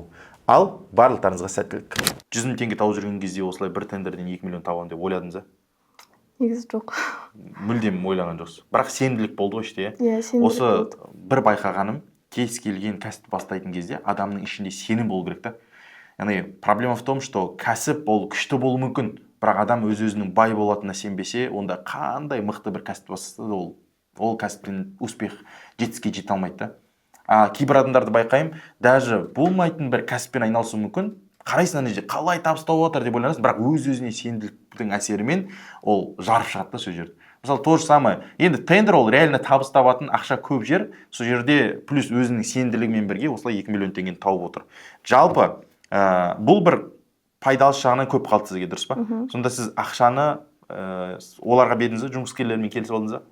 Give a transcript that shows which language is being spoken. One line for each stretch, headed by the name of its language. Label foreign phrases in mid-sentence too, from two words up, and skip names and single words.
Kazakh: Ал барлықтарыңызға сәттілік. 100 000 теңге тауып жүрген кезде осылай бір тендерден 2 миллион табамын деп ойладыңыз ба? Негізі жоқ. Мүлдем ойлаған жоқсыз. Бірақ сенімділік болды ғой іште. Иә, сенімділік болды. Осы бір байқағаным, кез келген кәсіп бастайтын кезде адамның ішінде сенім болу керек та. Яғни
Russian: проблема в том, что
Kazakh: кәсіп ол күшті болуы мүмкін, бірақ адам өз-өзінің бай болатынына сенбесе, онда қандай мықты бір кәсіп бастаса да ол кәсіптен успех жетістікке жете алмайды да. Кейбір адамдарды байқаймын, даже болмайтын бір кәсіппен айналысуы мүмкін, қарайсың ана жерде қалай табыс тауып жатыр деп ойланасың, бірақ өз-өзіне сенімділіктің әсерімен ол жарып шығады да сол жерде. Мысалы,
Russian: то же самое.
Kazakh: Енді тендер ол реально табыс табатын ақша көп жер, сол жерде плюс өзінің сенімділігімен бірге осылай 2 миллион теңгені тауып отыр. Жалпы бұл бір пайдалы жағынан көп қалды сізге, дұрыс па? Сонда сіз ақшаны оларға бердіңіз бе, жұмыскерлермен келісіп алдыңыз ба?